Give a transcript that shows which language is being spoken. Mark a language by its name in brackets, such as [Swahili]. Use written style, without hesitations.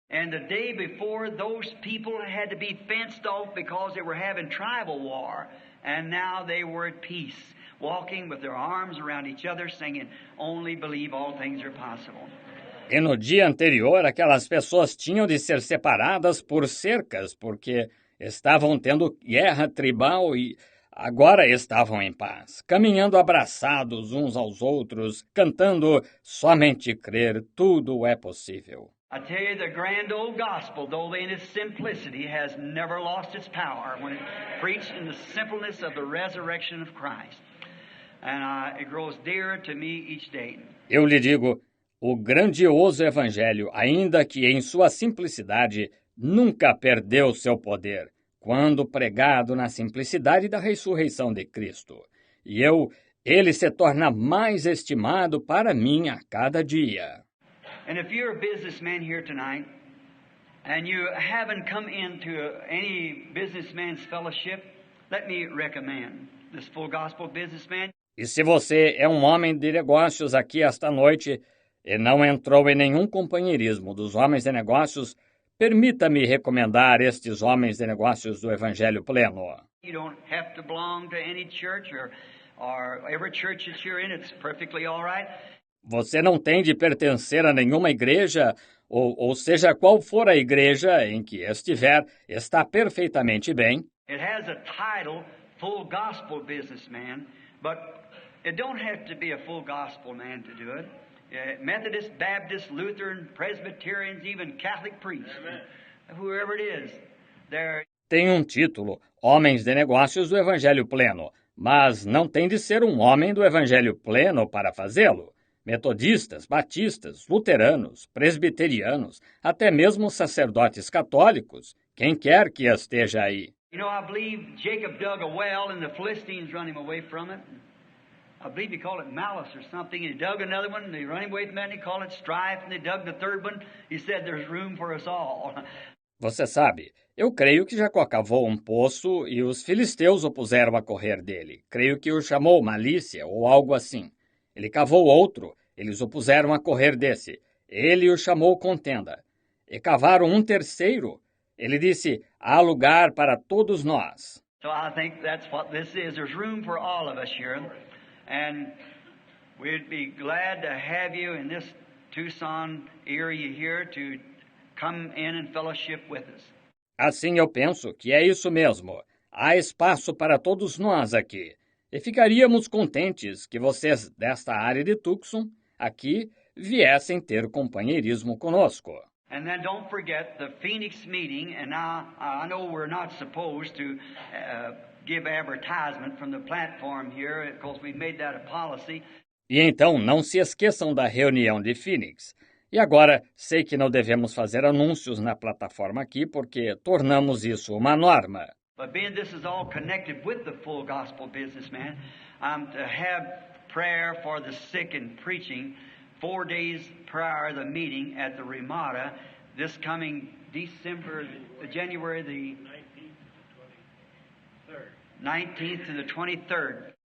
[English] And the day before, those people had to be fenced off because they were having tribal war, and now they were at peace, walking with their arms around each other, singing, Only Believe, All Things Are Possible. [Portuguese] E no dia anterior, aquelas pessoas tinham de ser separadas por cercas, porque estavam tendo guerra tribal e agora estavam em paz, caminhando abraçados uns aos outros, cantando somente crer, tudo é possível. [English] I tell you, the grand old gospel, though in its simplicity, has never lost its power when it's preached in the simpleness of the resurrection of Christ. And it grows dearer to me each day. [Portuguese] Eu lhe digo, o grandioso evangelho, ainda que em sua simplicidade, nunca perdeu seu poder, quando pregado na simplicidade da ressurreição de Cristo. e ele se torna mais estimado para mim a cada dia. [English] And if you're a businessman here tonight, and you haven't come into any businessman's fellowship, let me recommend this Full Gospel Businessman. [Portuguese] E se você é um homem de negócios aqui esta noite e não entrou em nenhum companheirismo dos homens de negócios, permita-me recomendar estes homens de negócios do Evangelho Pleno. [English] You don't have to belong to any church or every church that you're in, it's perfectly all right. [Portuguese] Você não tem de pertencer a nenhuma igreja, ou seja, qual for a igreja em que estiver, está perfeitamente bem. [English] It has a title, Full Gospel Businessman, but it don't have to be a full gospel man to do it. Methodist, Baptist, Lutheran, Presbyterians, even Catholic priests, whoever it is, they're... [Portuguese] Tem um título, Homens de Negócios do Evangelho Pleno, mas não tem de ser um homem do Evangelho Pleno para fazê-lo. Metodistas, batistas, luteranos, presbiterianos, até mesmo sacerdotes católicos, quem quer que esteja aí. [English] You know, I believe Jacob dug a well and the Philistines run him away from it. I believe he called it malice or something. He dug another one and they run him away from that and he called it strife. And they dug the third one. He said there's room for us all. [Portuguese] Você sabe, eu creio que Jacó cavou um poço e os filisteus o puseram a correr dele. Creio que o chamou malícia ou algo assim. Ele cavou outro, eles o puseram a correr desse. Ele o chamou contenda. E cavaram um terceiro. Ele disse, há lugar para todos nós. [English] So I think that's what this is. There's room for all of us here. And we'd be glad to have you in this Tucson area here to come in and fellowship with us. [Portuguese] Assim eu penso que é isso mesmo. Há espaço para todos nós aqui. E ficaríamos contentes que vocês desta área de Tucson, aqui, viessem ter companheirismo conosco. [English] And then don't forget the Phoenix meeting, and now I know we're not supposed to give advertisement from the platform here, because we've made that a policy. [Portuguese] E então não se esqueçam da reunião de Phoenix. E agora, sei que não devemos fazer anúncios na plataforma aqui, porque tornamos isso uma norma. [English] But being this is all connected with the Full Gospel Businessman, I'm to have prayer for the sick and preaching 4 days prior to the meeting at the Ramada this coming January the 19th to the 23rd.